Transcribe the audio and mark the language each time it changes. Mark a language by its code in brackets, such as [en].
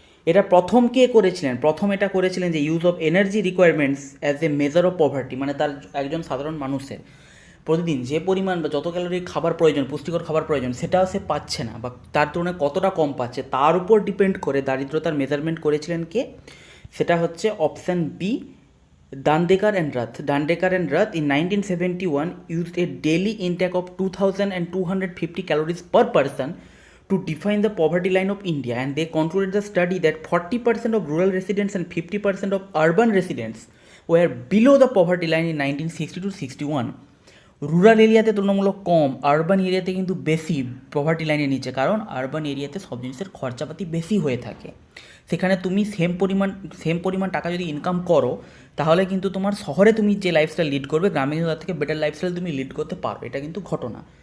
[bn] এটা প্রথম কে করেছিলেন? প্রথম এটা করেছিলেন যে [en] use of energy requirements as a measure of poverty, [bn] মানে তার একজন সাধারণ মানুষের প্রতিদিন যে পরিমাণ বা যত ক্যালোরি খাবার প্রয়োজন, পুষ্টিকর খাবার প্রয়োজন, সেটাও সে পাচ্ছে না, বা তার তুলনায় কতটা কম পাচ্ছে, তার উপর ডিপেন্ড করে দারিদ্রতার মেজারমেন্ট করেছিলেন কে? সেটা হচ্ছে option B, Dandekar and Rath. [en] Dandekar and Rath in 1971 used a daily intake of 2,250 calories per person to define the poverty line of India, and they concluded the study that 40% of rural residents and 50% of urban residents were below the poverty line in 1960 to 61. [bn] Rural এরিয়াতে তুলনামূলক কম, urban এরিয়াতে কিন্তু বেশি poverty লাইনের নিচে, কারণ urban এরিয়াতে সব জিনিসের খরচাপাতি বেশি হয়ে থাকে। সেখানে তুমি সেম পরিমাণ টাকা যদি ইনকাম করো, তাহলে কিন্তু তোমার শহরে তুমি যে লাইফস্টাইল লিড করবে, গ্রামে কিন্তু তার থেকে বেটার লাইফস্টাইল তুমি লিড করতে পারো। এটা কিন্তু ঘটনা।